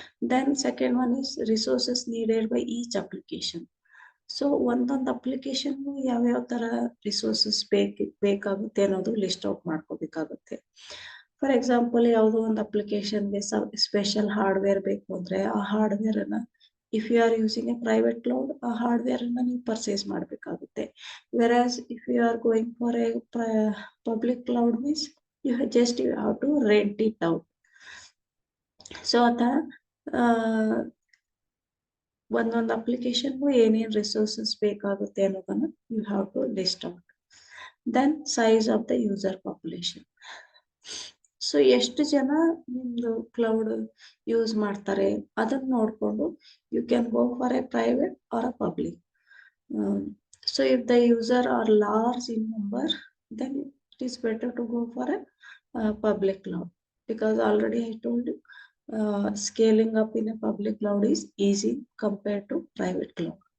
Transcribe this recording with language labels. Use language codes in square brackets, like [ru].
[en] Then second one is resources needed by each application. [kn] So ಒಂದೊಂದು application ಯಾವ್ಯಾವ ತರ resources ಬೇಕಾಗುತ್ತೆ ಅನ್ನೋದು ಲಿಸ್ಟ್ ಔಟ್ ಮಾಡ್ಕೋಬೇಕಾಗುತ್ತೆ. ಫಾರ್ ಎಕ್ಸಾಂಪಲ್ ಯಾವುದೋ ಒಂದು ಅಪ್ಲಿಕೇಶನ್ಗೆ ಸ್ಪೆಷಲ್ ಹಾರ್ಡ್ವೇರ್ ಬೇಕು ಅಂದ್ರೆ ಆ ಹಾರ್ಡ್ವೇರ್ ಅನ್ನ [en] if you are using a private cloud [kn] ಆ ಹಾರ್ಡ್ವೇರ್ ಅನ್ನ ನೀವು ಪರ್ಚೇಸ್ ಮಾಡಬೇಕಾಗುತ್ತೆ. [en] Whereas if you are going for a public cloud means you have to rent it out. [kn] So ಆತರ ಒಂದೊಂದು ಅಪ್ಲಿಕೇಶನ್ಗೂ ಏನೇನು ರಿಸೋರ್ಸಸ್ ಬೇಕಾಗುತ್ತೆ ಅನ್ನೋದನ್ನ [en] You have to list out. Then size of the user population. [kn] So ಎಷ್ಟು ಜನ ನಿಮ್ದು ಕ್ಲೌಡ್ ಯೂಸ್ ಮಾಡ್ತಾರೆ ಅದನ್ನ ನೋಡ್ಕೊಂಡು [en] You can go for a private or a public. [kn] So [en] If the user are large in number then it is better to go for a public cloud, because already I told you scaling up in a public cloud is easy compared to private cloud.